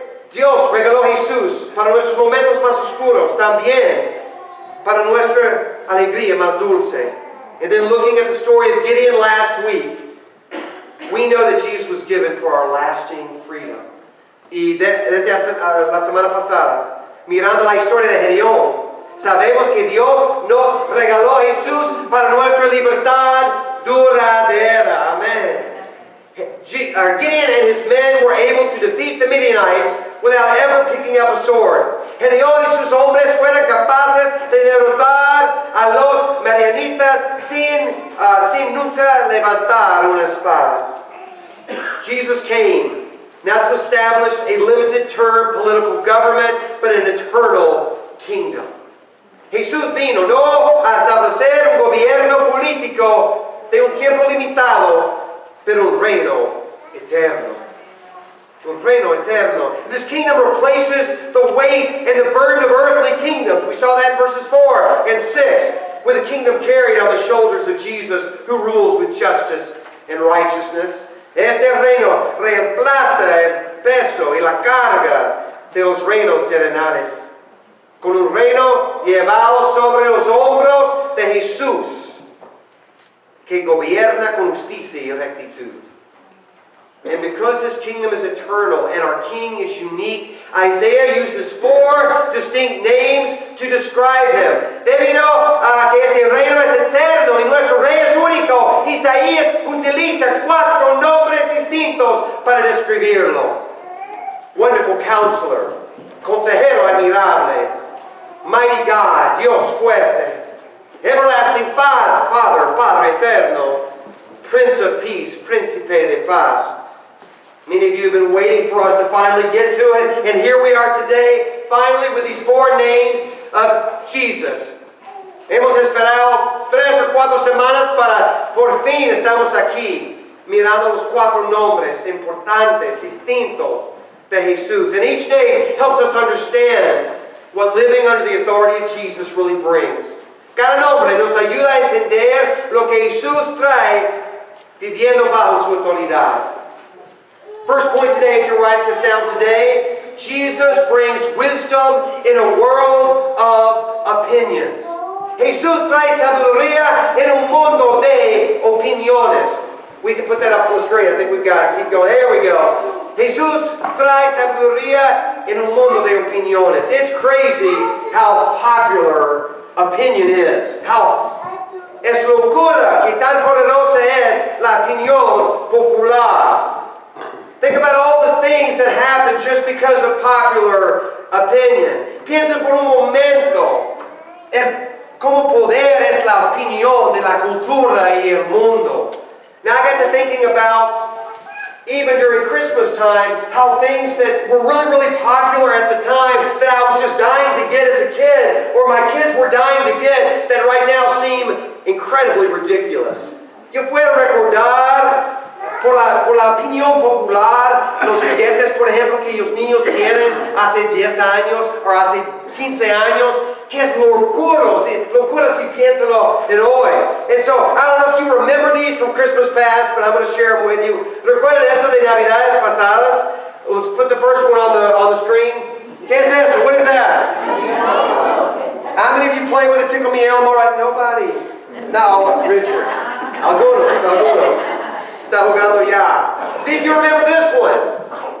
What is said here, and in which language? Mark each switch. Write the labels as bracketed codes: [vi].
[es] Dios regaló a Jesús para nuestros momentos más oscuros, también para nuestra alegría más dulce. [en] And then looking at the story of Gideon last week, we know that Jesus was given for our lasting freedom. [es] Y desde la semana pasada, mirando la historia de Rayon, sabemos que Dios nos regaló a Jesús para nuestra libertad duradera. [en] Amen. Gideon and his men were able to defeat the Midianites without ever picking up a sword. [es] Gedeón y sus hombres fueron capaces de derrotar a los Midianitas sin nunca levantar una espada. [en] Jesus came not to establish a limited term political government, but an eternal kingdom. [es] Jesús vino no a establecer un gobierno político de un tiempo limitado, pero un reino eterno. Un reino eterno. [en] This kingdom replaces the weight and the burden of earthly kingdoms. We saw that in verses 4 and 6, with the kingdom carried on the shoulders of Jesus, who rules with justice and righteousness. [es] Este reino reemplaza el peso y la carga de los reinos terrenales, con un reino llevado sobre los hombros de Jesús, que gobierna con justicia y rectitud. [en] And because this kingdom is eternal and our king is unique, Isaiah uses 4 distinct names to describe him. [es] Debido a que este reino es eterno y nuestro rey es único, Isaías utiliza 4 nombres distintos para describirlo. [en] Wonderful Counselor, [es] Consejero Admirable, [en] Mighty God, [es] Dios fuerte, [en] Everlasting Father, [es] Padre eterno, [en] Prince of Peace, [es] Príncipe de Paz. [en] Many of you have been waiting for us to finally get to it, and here we are today, finally with these 4 names of Jesus. [es] Hemos esperado 3 o 4 semanas para por fin estamos aquí, mirando los 4 nombres importantes, distintos de Jesús. [en] And each name helps us understand what living under the authority of Jesus really brings. [es] Cada nombre nos ayuda a entender lo que Jesús trae viviendo bajo su autoridad. [en] First point today, if you're writing this down today, Jesus brings wisdom in a world of opinions. [es] Jesús trae sabiduría en un mundo de opiniones. [en] We can put that up on the screen. I think we've got it. Keep going. There we go. [es] Jesús trae sabiduría en un mundo de opiniones. [en] It's crazy how popular opinion is. [es] Es locura que tan poderosa es la opinión popular. [en] Think about all the things that happen just because of popular opinion. [es] Piensen por un momento en cómo poder es la opinión de la cultura y el mundo. [en] Now I got to thinking about, even during Christmas time, how things that were really popular at the time that I was just dying to get as a kid, or my kids were dying to get, that right now seem incredibly ridiculous. [es] Yo puedo recordar por la opinión popular los juguetes, por ejemplo, que los niños quieren hace 10 años o hace 15 años, que es locura si piénsalo en hoy. [en] And so, I don't know if you remember these from Christmas past, but I'm going to share them with you. [es] ¿Recuerdan esto de Navidades pasadas? [en] Let's put the first one on the screen. [es] ¿Qué es eso? [en] What is that? How many of you play with a Tickle Me Elmo? Right? Nobody. No, Richard. Algunos. [es] Está jugando ya. [en] See if you remember this one.